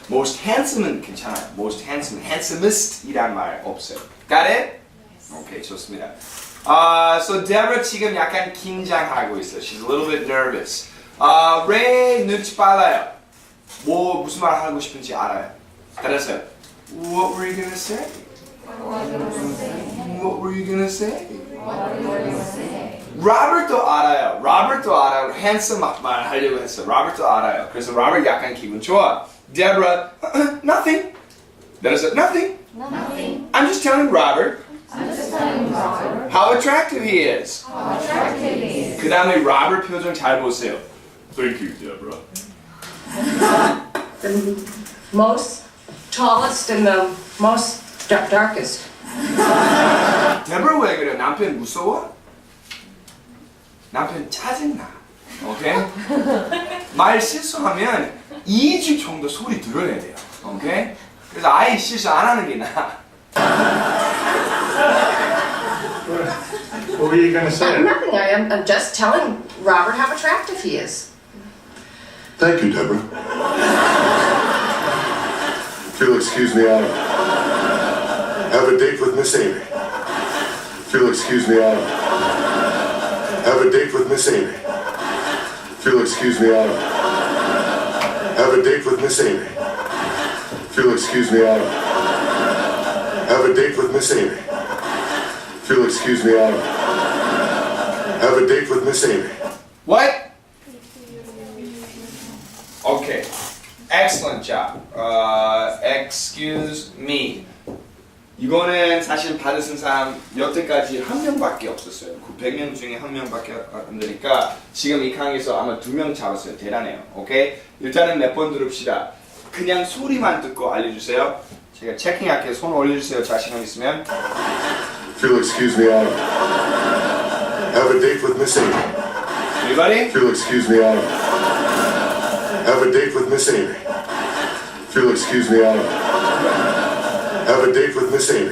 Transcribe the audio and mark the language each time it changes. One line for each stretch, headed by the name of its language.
English: most handsome
Korean: 은 괜찮아요. most handsome, handsomest 이란 말 없어요.
English: Got it? 오케이, 좋습니다.
Korean: So Deborah 지금 약간 긴장하고 있어요.
English: She's a little bit nervous.
Korean: Ray 눈치 빨라요. 무슨 말 하고 싶은지 알아요.
English: 그래서 What were you gonna say? What were you gonna say?
Korean: 로버트도 알아요. 로버트도 알아요. handsome 말 하려고 했어. 로버트도 알아요. 그래서 로버트 약간 기분 좋아.
English: Deborah, nothing. 그래서 nothing. Nothing. I'm just telling Robert I'm just telling Robert how attractive he is. how attractive he is.
Korean: 그 다음에 로버트 표정 잘 보세요.
English: Thank you, Deborah. The most tallest and the most darkest.
Korean: Deborah 왜 그래? 남편 무서워? 남편 짜증나. 오케이? 말 실수하면 2주 정도 소리 들어야 돼요. 오케이? 그래서 아예 실수 안 하는 게 나아.
English: What were you gonna say? Nothing. I'm just telling Robert how attractive he is. Thank you, Deborah. If you'll excuse me, I have a date with Miss Amy. If you'll excuse me, I have a date with Miss Amy. If you'll excuse me, I have a date with Miss Amy. If you'll excuse me, I have a date with Miss Amy. If you'll excuse me, I have a date with Miss Amy. What? Okay. Excellent job. Excuse me.
Korean: 이거는 사실 받으신 사람 여태까지 한 명밖에 없었어요. 100명 중에 한 명밖에 안 되니까 지금 이 강의에서 아마 2명 잡았어요. 대단해요. 오케이? 일단은 몇 번 들읍시다. 그냥 소리만 듣고 알려주세요. 제가 체킹할게요. 손 올려주세요. 자신감 있으면.
English: If you'll excuse me, I have a date with Miss Amy. Everybody? If you'll excuse me, I have a date with Miss Amy. If you'll excuse me, I have a date with Miss Amy.